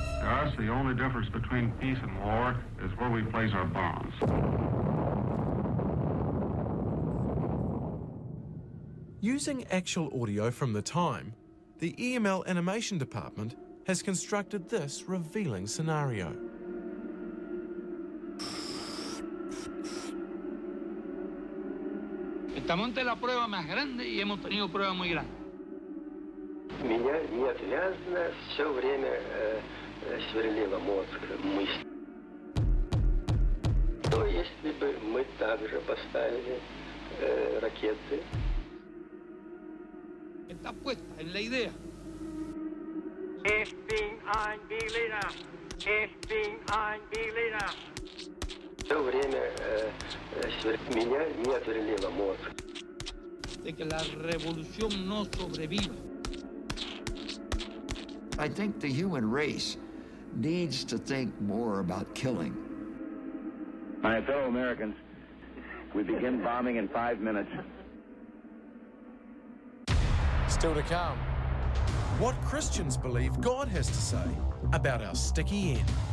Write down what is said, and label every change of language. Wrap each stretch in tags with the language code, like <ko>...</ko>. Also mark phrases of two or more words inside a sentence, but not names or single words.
<en>To us, the only difference between peace and war is where we place our bombs. Using actual audio from the time, the EML animation department has constructed this revealing scenario.</en> <es>Estamos ante la prueba más grande y hemos tenido pruebas muy grandes.</es> <ru>Меня неотвязно все время сверлила мозг мысль. Что если бы мы также поставили ракеты?</ru> <es>Está puesta en la idea.</es> <de>Ich bin ein Berliner. Ich bin ein Berliner.</de> <ru>Все время меня не отверлила мозг.</ru> <es>De que la revolución no sobreviva.</es> <en>I think the human race needs to think more about killing. My fellow Americans, we begin bombing in 5 minutes. Still to come, what Christians believe God has to say about our sticky end.</en>